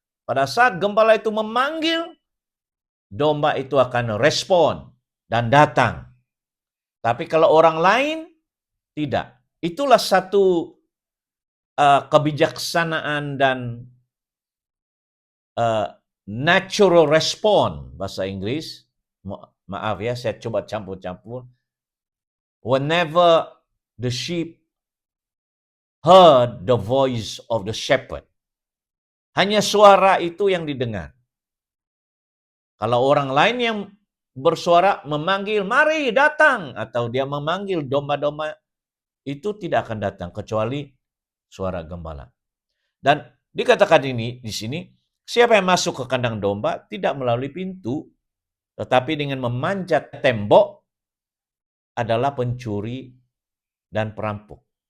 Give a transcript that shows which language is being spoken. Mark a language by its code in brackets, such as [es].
[id] Pada saat gembala itu memanggil, domba itu akan respon dan datang. Tapi kalau orang lain, tidak. Itulah satu kebijaksanaan dan natural response bahasa Inggris. Maaf ya, saya coba campur-campur. [en] Whenever the sheep heard the voice of the shepherd. [id] Hanya suara itu yang didengar. Kalau orang lain yang bersuara memanggil, mari datang. Atau dia memanggil domba-domba, itu tidak akan datang kecuali suara gembala. Dan dikatakan ini di sini, siapa yang masuk ke kandang domba tidak melalui pintu, tetapi dengan memanjat tembok adalah pencuri dan perampok.